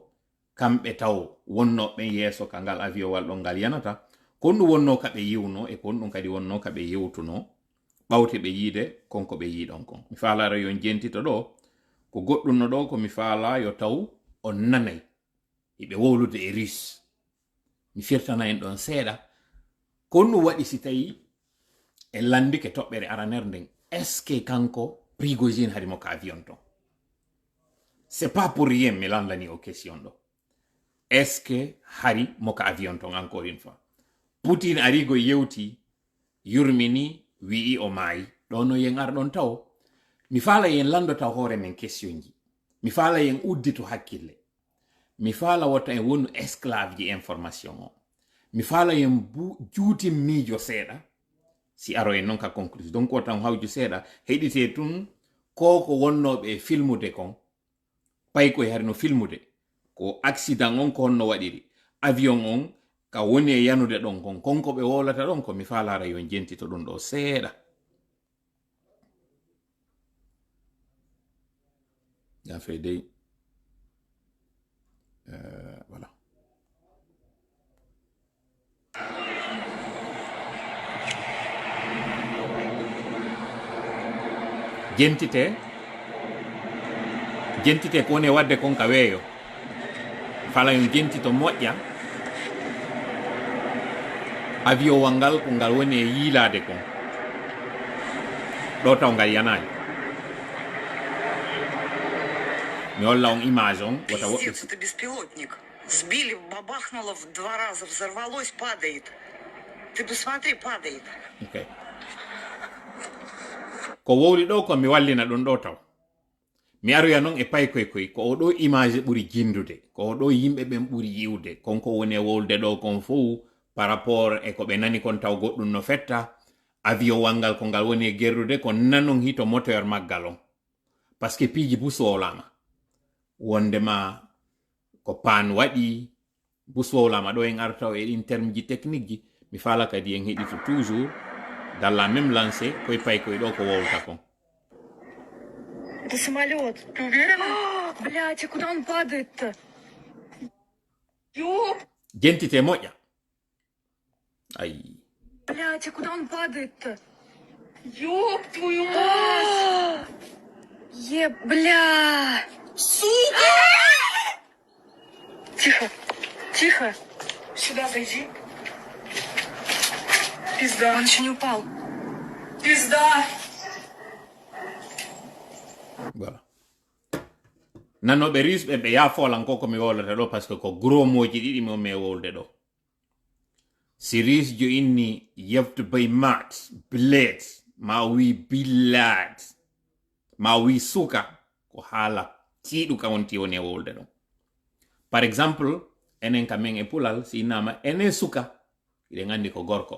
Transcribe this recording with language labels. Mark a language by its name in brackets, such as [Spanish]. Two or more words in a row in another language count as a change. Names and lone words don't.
[Fula] kamɓe taw wonnoɓe yeeso ka ngal aviowal ɗon ngal yanata kon ɗum wonno kaɓe yiwno e kon ɗum kadi wonno kaɓe yewtuno ɓawte ɓe yiide konko ɓe yiiɗon kon mi faalaro yon jentito ɗo ko goɗɗum no ɗo ko mi faala yo taw on nanay eɓe wowlude e russe mi firtana en ɗon seeɗa kon ɗum waɗi si tawi e landike toɓɓere araner nden [French] est ce que [Fula] kanko Prigozine harimo ka avion ton [French] c'est pas pour rien [Fula] mi landani o question ɗo [French] est ce que [Fula] hari mo ka avion ton [French] encore une fois [Fula] Poutine arigo yewti yurmini wi'i o maayi ɗo no yen ar ɗon taw mi faala yen landota hoore men question ji mi faala yen uddito hakkille mi faala wota en wonu esclave ji information o mi faala yen juuti miijo seeɗa si aro en non ka conclusion donc o tan hawju seeɗa heɗite tun ko wonnoɓe filmude kon pay koye hari no filmude ko accident on ko honno waɗiri avion on ka woni e yanude ɗon kon konko ɓe wolata ɗon ko mi faalara yo jentito ɗum ɗo seeɗa ya fait dey voilà jentite ko woni wadde kon ka weeyo fala yon jentito moƴƴa avion wangal ko ngal woni e yiilade kon ɗo taw ngal yanayi mi holla on image on wata [Russian] Пиздец, это беспилотник. Сбили, бабахнуло в 2 раза, взорвалось, падает. Ты посмотри, падает. [Fula] okay ko wowli ɗo ko mi wallina ɗum ɗo taw mi aroya noon e paykoy ko oɗo image ɓuri jindude ko oɗo yimɓe ɓen ɓuri yiwde konko woni e wolde ɗo kon fou [French] par rapport [Fula] e ko ɓe nani kon taw goɗɗum no fetta avion wangal ko ngal woni e gerrude ko nanon hito moteur maggal on [French] par ce que [Fula] piiji buswowlama wondema ko pan waɗi buswowlama ɗo en artaw e ɗin terme ji technique ji mi fala kadi en heɗito [French] toujours dans la même lancée [Fula] koye paykoye ɗo ko wowlta kon. [Russian] Это самолет. Ты уверена? Блядь, а куда он падает-то? Ёп! [Fula] Jentite moƴƴa. Ay. [Russian] Блядь, а куда он падает-то? Ёб твою мать! Бля! Сука! Тихо, тихо. Сюда зайди. Пизда. Он еще не упал. Пизда! [Fula] Voilà. Nanoɓe risɓe ɓe yafolan ko komi wolata ɗo [French] par ce que [Fula] ko gros moji ɗiɗi mo me wolde ɗo. Si risjo inni yefte bay mat, blade, ma wi billad, ma wi suka ko haala tiiɗu ka wonti woni e wolde ɗo. Par exemple, enen kamen e pulal si innama enen suka, iɗen andi ko gorko.